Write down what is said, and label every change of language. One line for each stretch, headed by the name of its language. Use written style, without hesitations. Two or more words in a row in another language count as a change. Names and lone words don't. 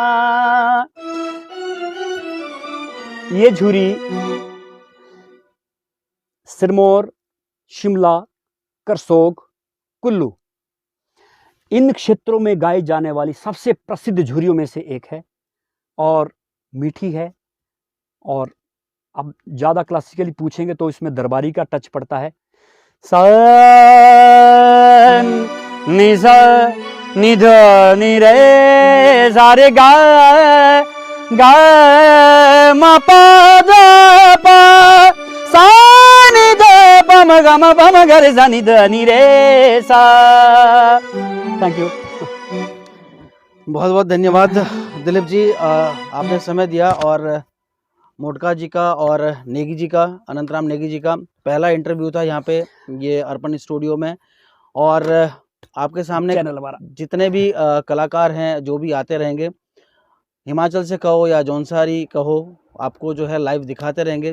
Hindi: ये झुरी सिरमौर, शिमला, करसोग, कुल्लू इन क्षेत्रों में गाई जाने वाली सबसे प्रसिद्ध झुरियों में से एक है और मीठी है। और अब ज़्यादा क्लासिकली पूछेंगे तो इसमें दरबारी का टच पड़ता है। सा नि सा नि ध नि रे सा रे गा गा म प द प सा नि ध प म ग म प म ग रे सा नि ध नि रे सा।
English: Thank you.
Hindi: बहुत बहुत धन्यवाद दिलीप जी, आपने समय दिया। और मोटका जी का और नेगी जी का, अनंतराम नेगी जी का पहला इंटरव्यू था यहाँ पे ये अर्पण स्टूडियो में। और आपके सामने चैनल हमारा जितने भी कलाकार हैं जो भी आते रहेंगे, हिमाचल से कहो या जौनसारी कहो, आपको जो है लाइव दिखाते रहेंगे।